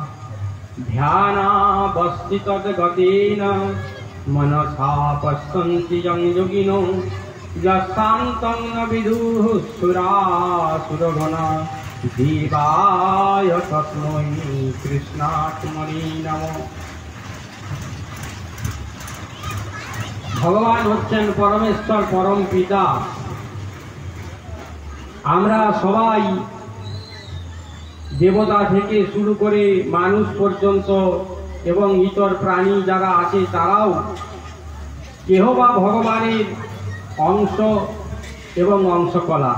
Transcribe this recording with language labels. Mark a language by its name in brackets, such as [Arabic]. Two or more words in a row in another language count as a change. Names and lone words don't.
[Sanskrit] ध्यानावस्थितगतेन मनसा पश्यन्ति यं योगिनो यशान्तं न विदुः सुरासुरगणा देवाय तस्मै कृष्णात्मने नमः। [Bangla] ভগবান হচ্ছেন পরমেশ্বর পরম পিতা। আমরা সবাই দেবতা থেকে শুরু করে মানুষ পর্যন্ত এবং ইতর প্রাণী যারা আছে তারাও কেহ বা ভগবানের অংশ এবং অংশকলা।